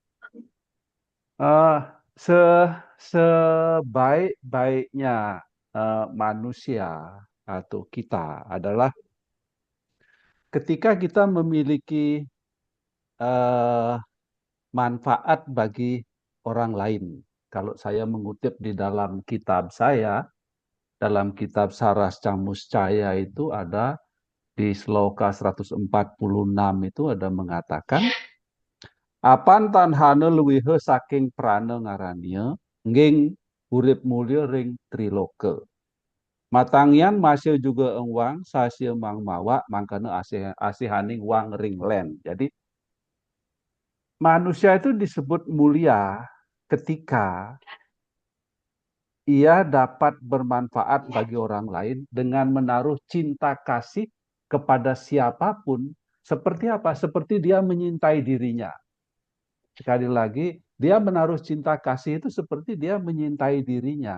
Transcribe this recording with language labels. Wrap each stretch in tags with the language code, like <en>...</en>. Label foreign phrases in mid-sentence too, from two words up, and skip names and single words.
<id>Sebaik-baiknya manusia atau kita adalah ketika kita memiliki manfaat bagi orang lain. Kalau saya mengutip di dalam kitab saya, dalam kitab Saras Camuscaya itu ada di sloka 146 itu ada mengatakan,</id> <kaw>apan tanhane luwihe saking prana ngarania, nging urip mulya ring triloka. Matangian masih juga engwang sasya mang mawa mangkana asihaning wang ring len.</kaw> <id>Jadi manusia itu disebut mulia ketika ia dapat bermanfaat bagi orang lain dengan menaruh cinta kasih kepada siapapun. Seperti apa? Seperti dia menyintai dirinya. Sekali lagi, dia menaruh cinta kasih itu seperti dia menyintai dirinya.</id>